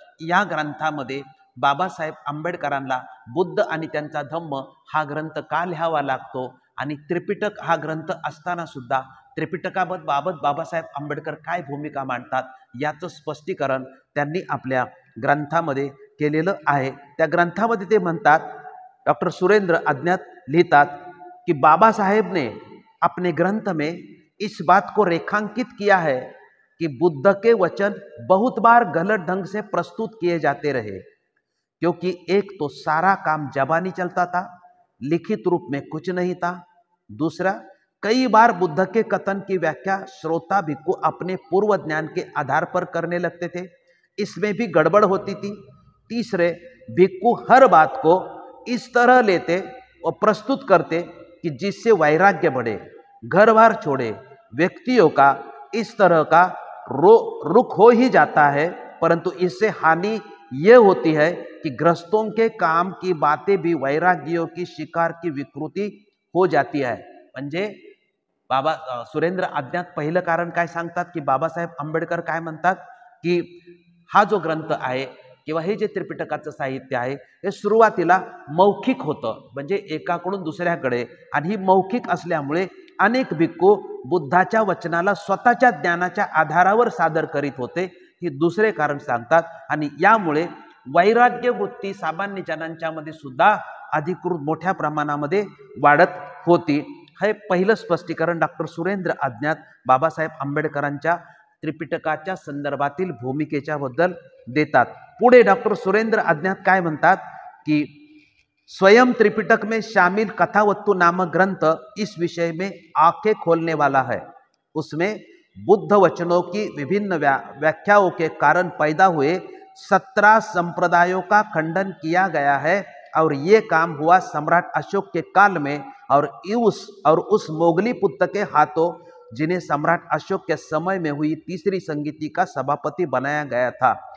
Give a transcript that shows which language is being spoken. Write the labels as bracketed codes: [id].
[mr] या ग्रंथामध्ये बाबासाहेब आंबेडकरांना बुद्ध आणि त्यांचा धम्म हा ग्रंथ का लिहावा लागतो आणि त्रिपिटक हा ग्रंथ असताना सुद्धा त्रिपिटकाबाबत बाबासाहेब आंबेडकर काय भूमिका मांडतात याचं स्पष्टीकरण त्यांनी आपल्या ग्रंथामध्ये केलेलं आहे. त्या ग्रंथामध्ये ते म्हणतात, [hi] डॉक्टर सुरेंद्र अज्ञात लिखतात कि बाबा साहेब ने अपने ग्रंथ में इस बात को रेखांकित किया है कि बुद्ध के वचन बहुत बार गलत ढंग से प्रस्तुत किए जाते रहे, क्योंकि एक तो सारा काम जबानी चलता था, लिखित रूप में कुछ नहीं था। दूसरा, कई बार बुद्ध के कथन की व्याख्या श्रोता भिक्खु अपने पूर्व ज्ञान के आधार पर करने लगते थे, इसमें भी गड़बड़ होती थी। तीसरे, भिक्खु हर बात को इस तरह लेते और प्रस्तुत करते कि जिससे वैराग्य बढ़े, घर बार छोड़े। व्यक्तियों का इस तरह का रुख हो ही जाता है, परंतु इससे हानि यह होती है कि ग्रस्तों के काम की बातें भी वैराग्यों की शिकार की विकृति हो जाती है। [mr] म्हणजे बाबा सुरेंद्र अज्ञात पहिलं कारण काय सांगतात की बाबासाहेब आंबेडकर काय म्हणतात की हा जो ग्रंथ आहे किंवा हे जे त्रिपिटकाचं साहित्य आहे हे सुरुवातीला मौखिक होतं, म्हणजे एकाकडून दुसऱ्याकडे, आणि ही मौखिक असल्यामुळे अनेक भिक्खू बुद्धाच्या वचनाला स्वतःच्या ज्ञानाच्या आधारावर सादर करीत होते, ही दुसरे कारण सांगतात. आणि यामुळे वैराग्य वृत्ती सामान्य जनांच्या मध्ये सुद्धा अधिकृत मोठ्या प्रमाणामध्ये वाढत होती. हे पहिलं स्पष्टीकरण डॉक्टर सुरेंद्र अज्ञात बाबासाहेब आंबेडकरांच्या त्रिपिटकाच्या संदर्भातील भूमिकेच्या बद्दल देतात. पुढे डॉक्टर सुरेंद्र अज्ञात काय म्हणतात कि [hi] स्वयं त्रिपिटक में शामिल कथावत्तु नामक ग्रंथ इस विषय में आंखें खोलने वाला है। उसमें बुद्ध वचनों की विभिन्न व्याख्याओं के कारण पैदा हुए 17 संप्रदायों का खंडन किया गया है, और ये काम हुआ सम्राट अशोक के काल में और उस मोगली पुत्र के हाथों, जिन्हें सम्राट अशोक के समय में हुई तीसरी संगीति का सभापति बनाया गया था।